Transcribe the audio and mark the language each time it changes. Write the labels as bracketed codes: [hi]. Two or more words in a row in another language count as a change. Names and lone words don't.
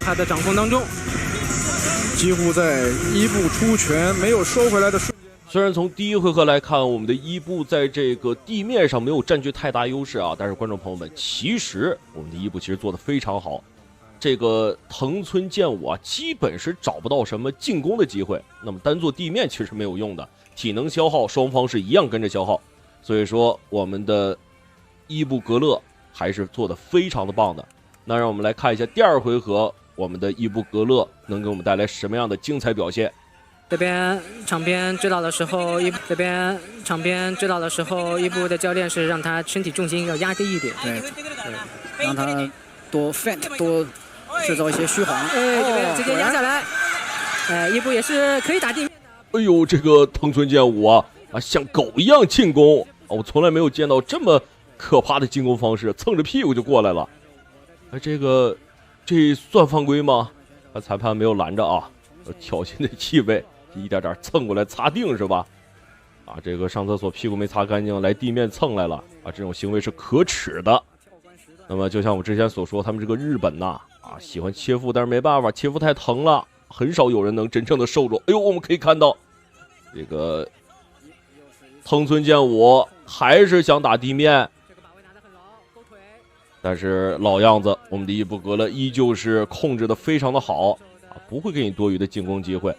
[zh] 他的掌控當中，幾乎在伊布出拳沒有收回來的瞬間。雖然從第一回合來看，我們的伊布在這個地面上沒有佔據太大優勢啊，但是觀眾朋友們，其實我們的伊布其實做得非常好。這個藤村健吾啊，基本是找不到什麼進攻的機會。那麼單做地面其實沒有用的，體能消耗雙方是一樣跟着消耗。所以說，我們的伊布格勒還是做得非常的棒的。那讓我們來看一下第二回合，我們的伊布格勒能給我們帶來什麼樣的精彩表現。這邊場邊指導的時候，伊布的教練是讓他身體重心要壓低一點，對，讓他多 feint 多製造一些虛晃。這邊直接壓下來，伊布也是可以打地面的。哎呦，這個藤村健吾啊，像狗一樣進攻，我從來沒有見到這麼可怕的進攻方式，蹭着屁股就過來了。這算犯規嗎？裁判沒有攔着啊，挑釁的氣味。一點點蹭過來擦腚是吧？啊，這個上廁所屁股沒擦乾淨，來地面蹭來了啊，這種行為是可恥的。那麼就像我之前所說，他們這個日本吶，喜歡切腹，但是沒辦法，切腹太疼了，很少有人能真正的受住。哎呦，我們可以看到，這個藤村健吾還是想打地面，但是老樣子，我們的伊布格勒依舊是控制的非常的好啊，不會給你多餘的進攻機會。